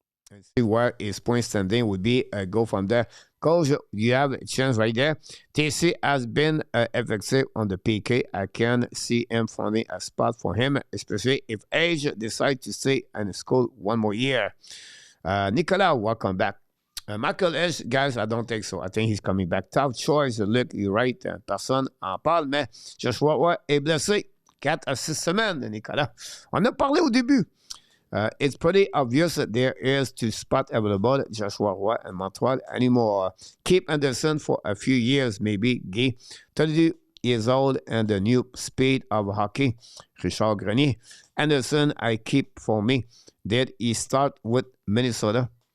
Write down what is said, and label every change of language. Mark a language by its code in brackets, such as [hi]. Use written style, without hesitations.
[en] Let's see where his point standing would be. Go from there. Coach, you have a chance right there. TC has been effective on the PK. I can see him finding a spot for him, especially if Age decides to stay in school one more year. Nicolas, welcome back. Michael Edge, guys, I don't think so. I think he's coming back. Tough choice. Look, you're right. [fr] Personne en parle, mais Joshua Roy est blessé. 4 à 6 semaines, Nicolas. On a parlé au début. [en] It's pretty obvious that there is two spots available, Joshua Roy and Montreal anymore. Keep Anderson for a few years, maybe. Guy, 32 years old and the new speed of hockey. Richard Grenier. Anderson, I keep for me. Did he start with Minnesota?